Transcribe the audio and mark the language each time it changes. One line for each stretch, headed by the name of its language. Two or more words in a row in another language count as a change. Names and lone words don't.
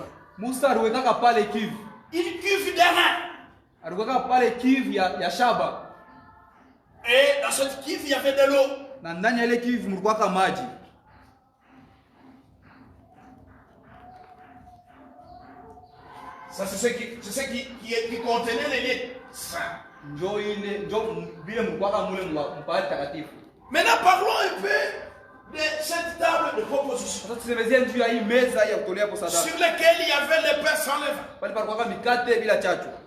Swahili: Musa aliweka pale kivu.
French: Une cuve d'airain.
Swahili: Aliweka pale kivu ya shaba.
French: Et dans cette cuve, il y avait de l'eau.
Swahili: Na ndani ya ile kivu mlikuwa maji.
French: Ça c'est ce qui contenait les liens saints. Maintenant parlons un peu de cette table de proposition sur laquelle il y avait les pains sans levain.